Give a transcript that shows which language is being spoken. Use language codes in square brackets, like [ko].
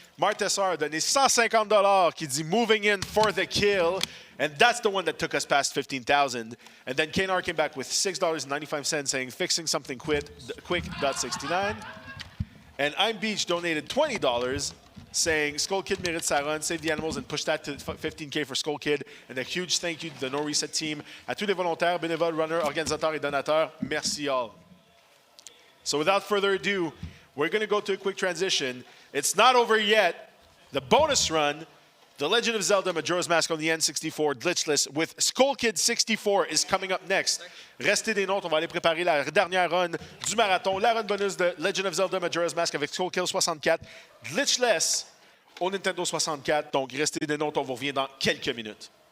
[fr] Martessar a donné $150 qui dit, [en] moving in for the kill. And that's the one that took us past 15,000. And then Kanar came back with $6.95 saying, fixing something quick, .69. And I'm Beach donated $20 saying, [fr] Skull Kid mérite sa run, [en] save the animals and push that to 15K for Skull Kid. And a huge thank you to the NoReset team, [fr] à tous les volontaires, bénévoles, runners, organisateurs et donateurs. Merci all. [en] So without further ado, we're going to go to a quick transition. It's not over yet. The bonus run, The Legend of Zelda Majora's Mask on the N64 glitchless with Skull Kid 64 is coming up next. [fr] Restez des nôtres, on va aller préparer la dernière run du marathon, la run bonus de Legend of Zelda Majora's Mask avec Skull Kid 64 glitchless au Nintendo 64. Donc restez des nôtres, on vous revient dans quelques minutes.